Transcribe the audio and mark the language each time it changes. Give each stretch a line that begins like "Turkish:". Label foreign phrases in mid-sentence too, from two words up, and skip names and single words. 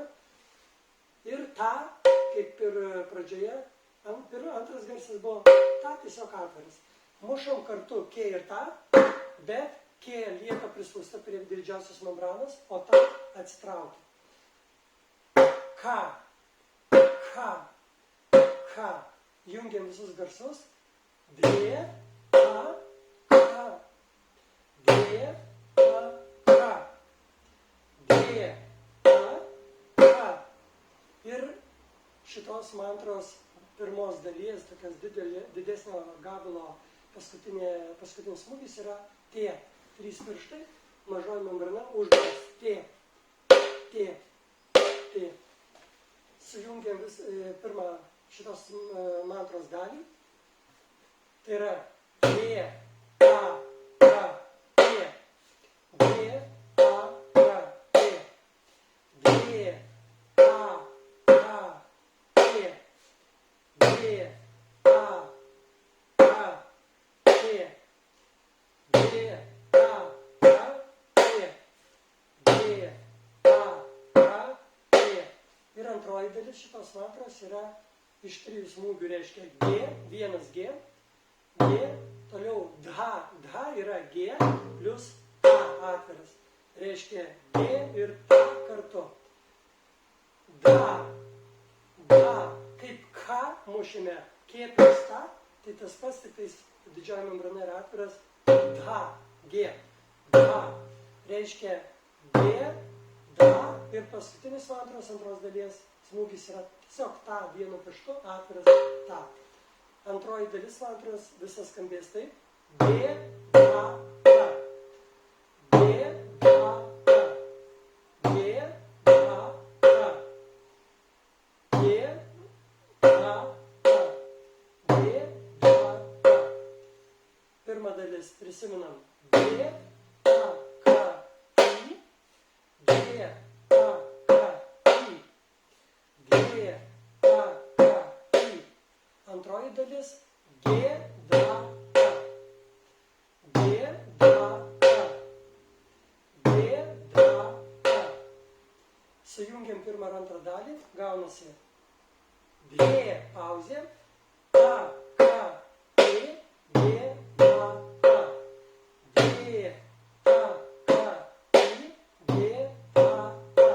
Lithuanian: Ir Ta, kaip ir pradžioje, antras garsas buvo Ta, tiesiog atviras. Mušam kartu Ke ir Ta, bet Ke lieka prispausta prie didžiausios membranos, o Ta atsitraukia. Ka. Jungiam visus garsus. Dhye, Ta, Ka. Dhye, Ta, Ka. Dhye, Ta, Ka. Ir šitos mantros pirmos dalies, tokias didesnio gabalo paskutinis smūgis yra T. 3 pirštai, mažoji membrana, uždaras. T. Sujungiam pirmą šitos mantros dalį. Tai yra Dhye, Ta, Ka, Te. Dhye, Ta, Ka, Te. Dhye, Ta, Ka, Te. Dhye, Ta, Ka, Te. Dhye, Ta, Ka, Te. Dhye, Ta, Ka, Te. Ir antroji dalis šitos mantros yra iš 3 smūgių, reiškia G, vienas G, toliau Dha. Dha yra G plus Ta atviras. Reiškia G ir Ta kartu. Dha. Kaip Ka mušime K plus Ta, tai tas pats, tik tais didžioji membrana yra atviras. Dha. G. Dha. Reiškia G, Dha ir paskutinis mantros antros dalies smūgis yra tiesiog Ta vienu pirštu, atviras Ta. Antroji dalis mantros visas skambės taip. Dhye, Ta, Ta. Dhye, Ta, Ta. Dhye, Ta, Ta. Dhye, Ta, Ta. Dhye, Ta, Ta. Pirma dalis prisimenam. Dhye, Ta, Ka, Ti. Dhye, Ta, Ka, Ti. Dhye, Ta, Ka, Ti. Antroji dalis G, Dha, Ta. G, Dha, Ta. G, Dha, Ta. Sujungiam pirmą ir antrą dalį, gaunasi Dhye, pauzė, Ta, Ka, Te, G, Dha, Ta. Dhye, Ta, Ka, Ti, G, Dha, Ta.